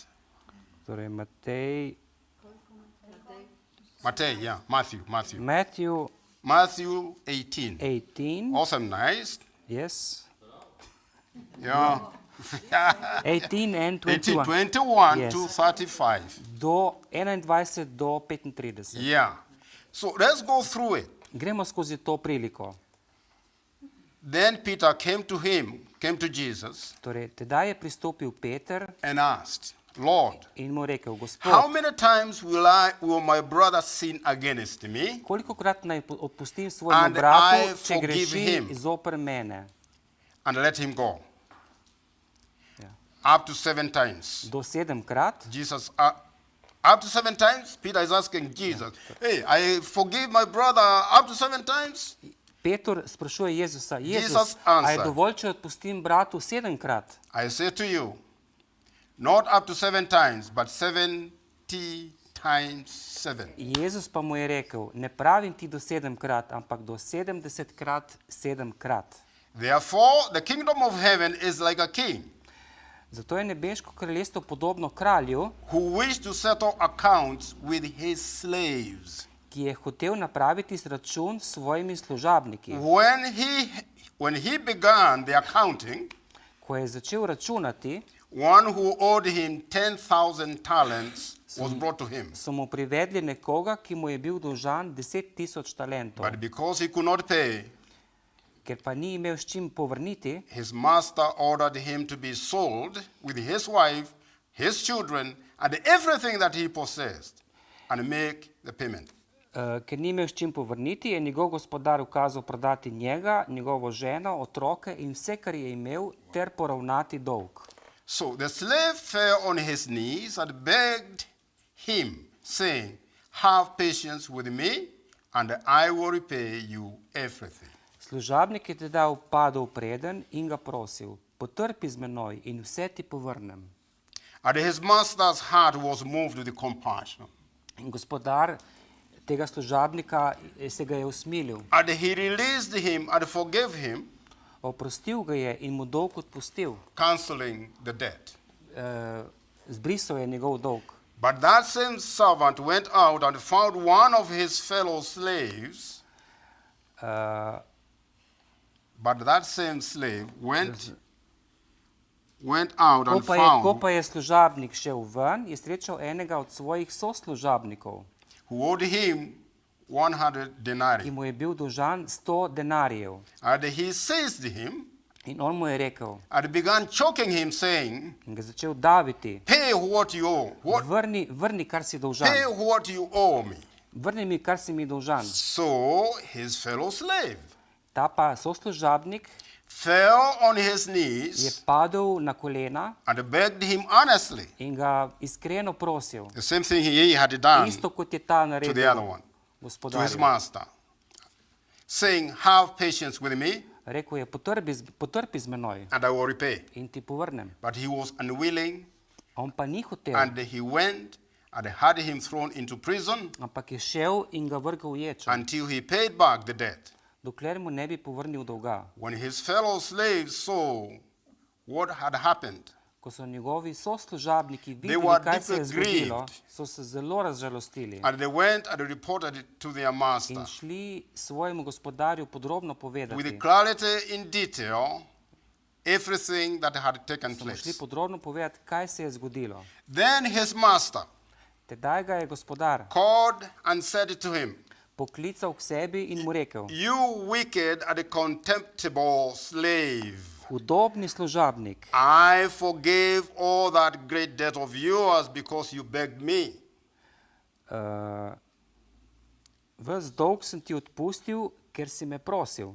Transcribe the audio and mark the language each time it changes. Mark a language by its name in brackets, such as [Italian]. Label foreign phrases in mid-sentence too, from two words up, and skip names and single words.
[Slovenian] torej Matej, [English] Matthew. Matthew Matthew 18. 18, Awesome, nice. yes, Yeah. 18 and 18, 21, 21 Yes. to 35. [Slovenian] do 21 do 35. [English] Yeah. So let's go through it. [Slovenian] Gremo skozi to priliko. [English] Then Peter came to Jesus [Slovenian] Torej, tedaj je pristopil Peter [English] and asked, Lord, [Slovenian] in mu rekel, [English] how [Slovenian] Gospod, [English] many times will my brother sin against me [Slovenian] kolikokrat naj odpustim svojemu [English] And I [Slovenian] bratu, če [English] forgive [Slovenian] greši [English] him. [Slovenian] zoper mene? [English] and let him go? [Slovenian] Ja. [English] Up to 7 times. [Slovenian] Do 7-krat. [English] Jesus Up to 7 times? Peter is asking Jesus, hey, I forgive my brother up to 7 times? [Slovenian] Peter sprašuje Jezusa, [English] Jesus [Slovenian] Jezus, a je [English] answered. [Slovenian] dovolj, če odpustim bratu 7-krat? [English] I say to you, not up to 7 times, but 70 times 7. [Slovenian] Jezus pa mu je rekel, ne pravim ti do 7-krat, ampak do 70-krat 7-krat. [English] Therefore, the kingdom of heaven is like a king [Slovenian] Zato je nebeško kraljestvo podobno kralju, [English] who wished to settle accounts with his slaves. [Slovenian] ki je hotel napraviti račun s svojimi služabniki. [English] When he began the accounting, [Slovenian] Ko je začel računati, [English] one who owed him 10,000 talents was brought to him. [Slovenian] so mu privedli nekoga, ki mu je bil dolžan 10,000 talentov. [English] But because he could not pay, [Slovenian] Ker pa ni imel s čim povrniti, [English] his master ordered him to be sold with his wife, his children, and everything that he possessed, and make the payment. [Slovenian] Ker ni imel s čim povrniti, je njegov gospodar ukazal prodati njega, njegovo ženo, otroke in vse, kar je imel, ter poravnati dolg. [English] So the slave fell on his knees and begged him, saying, have patience with me, and I will repay you everything. [Slovenian] Služabnik je teda padel preden in ga prosil, potrpi z menoj in vse ti povrnem. [English] And his master's heart was moved with compassion. [Slovenian] In gospodar tega služabnika se ga je usmilil. [English] And he released him and forgave him, [Slovenian] Oprostil ga je in mu dolg odpustil. [English] canceling the debt. [Slovenian] Zbrisal je njegov dolg. [English] But that same servant went out and found one of his fellow slaves. But that same slave went out and [Slovenian] Ko [English] found [Slovenian] pa je služabnik šel ven, je srečal enega od svojih soslužabnikov, [English] who owed him 100 [Slovenian] ki [English] denarii. [Slovenian] mu je bil dolžan 100 denarjev. [English] And he seized him [Slovenian] In on mu je rekel [English] and began choking him, saying, [Slovenian] in ga začel daviti, [English] pay what you owe. [Slovenian] vrni, kar si dolžan. [English] Pay what you owe me. [Slovenian] Vrni mi, kar si mi dolžan. [English] So his fellow slave [Slovenian] Ta pa soslužabnik [English] fell on his [Slovenian] je [English] knees [Slovenian] padel na kolena [English] and begged him honestly. [Slovenian] in ga iskreno prosil. [English] The same thing he had done [Slovenian] Isto kot je ta [English] to the other [Slovenian] naredil [English] one, to his [Slovenian] gospodarju. [English] master, saying, have patience with me [Slovenian] Rekel je, potrpi z menoj [English] and I will repay. [Slovenian] in ti povrnem. [English] But he was unwilling, [Slovenian] On pa ni hotel, [English] and he went and had him thrown into prison [Slovenian] ampak je šel in ga vrgel v ječo, [English] until he paid back the debt. [Slovenian] dokler mu ne bi povrnil dolga. [English] When his fellow slaves saw what had happened, [Slovenian] Ko so njegovi soslužabniki videli, [English] were [Slovenian] kaj se je [English] deeply [Slovenian] zgodilo, [English] grieved. [Slovenian] so se zelo razžalostili [English] and they went and reported it to their master [Slovenian] in šli svojemu gospodarju podrobno [English] with [Slovenian] povedati. [English] clarity in detail everything that had taken [Slovenian] So mu šli [English] place. [Slovenian] podrobno povedati, kaj se je zgodilo. [English] Then his master [Slovenian] Tedaj ga je gospodar [English] called and said to him, [Slovenian] poklical k sebi in mu rekel, [English] you wicked and contemptible slave, [Slovenian] hudobni služabnik, [English] I forgave all that great debt of yours because you begged me. [Slovenian] ves dolg sem ti odpustil, ker si me prosil.